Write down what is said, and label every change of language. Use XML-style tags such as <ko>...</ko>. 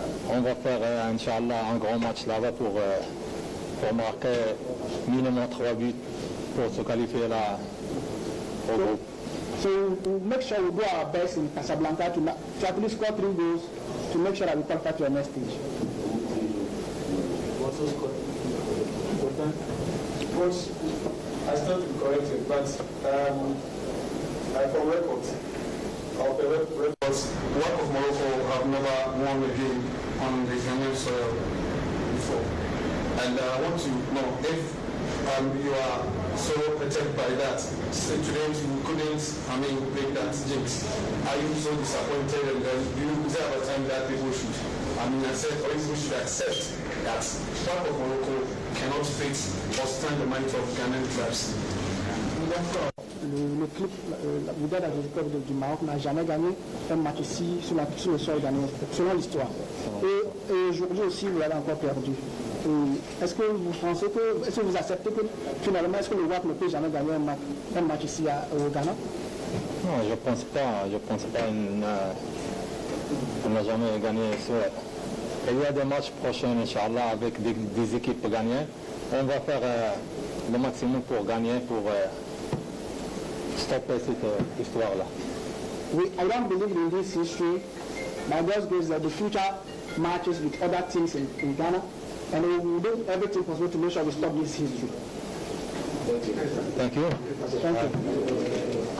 <fr>On va faire, Inch'Allah, un grand match là-bas pour marquer minimum 3 buts pour se qualifier là au groupe.</fr> <en>So we'll make sure we do our best in Casablanca to at least score 3 goals to make sure that we qualify to the next stage. Coach, I stand to be corrected, but for records, WAC of Morocco have never won a game on the Ghanaian soil before. And I want to know if you are so perturbed by that. Today you couldn't, break that jinx. Are you so disappointed? And is there a time that people should, accept, or people should accept that WAC of Morocco cannot fix or stand the might of Ghanaian clubs?</en> <fr>Le club Wydad du Maroc n'a jamais gagné un match ici sur le sol ghanéen, selon l'histoire. Et aujourd'hui aussi, vous l'avez encore perdu. Est-ce que vous pensez que, est-ce que vous acceptez que finalement, est-ce que le WAC ne peut jamais gagner un match ici au Ghana? Non, je pense pas. On n'a jamais gagné. Il y a des matchs prochains, Inch'Allah, avec des équipes gagnées. On va faire le maximum pour gagner, pour stopper cette histoire-là.</fr> <en>I don't believe in this history. My God's grace that the future matches with other teams in Ghana, and we will do everything possible to make sure we stop this history. Thank you. Thank</en>